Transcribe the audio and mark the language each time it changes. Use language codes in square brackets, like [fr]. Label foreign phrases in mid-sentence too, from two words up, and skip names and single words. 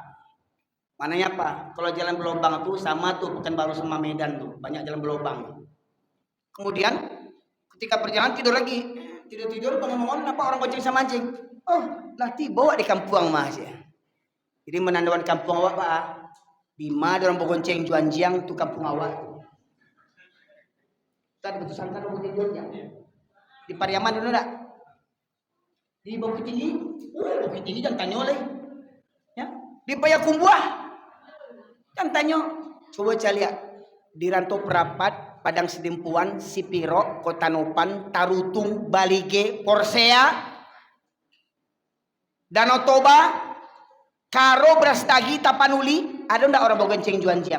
[id] Mananya apa? Kalau jalan berlobang itu sama tuh Pekanbaru sama Medan tuh, banyak jalan berlobang. Kemudian ketika perjalanan tidur lagi, tidur bangun-bangun, apa orang gonceng sama anjing? [min] Oh, lah tiba wak di kampung mas ya. [id] Jadi menandakan [min] kampung awak [id] Pak. Di mana orang bergonceng [min] juanjiang tuh kampung awak. [id] Tadi betul sangka orang gonceng juanjiang. Di Pariaman dulu enggak? Di Bukit Tinggi? Bukit Tinggi jangan tanya lagi. Ya, di Payakumbuh. Kan tanya, coba saya lihat di Rantau Prapat, Padang Sidimpuan, Sipiro, Kota Nopan, Tarutung, Balige, Porsea, Danau Toba, Karo, Brastagi, Tapanuli, ada enggak orang bergonceng juanjiang?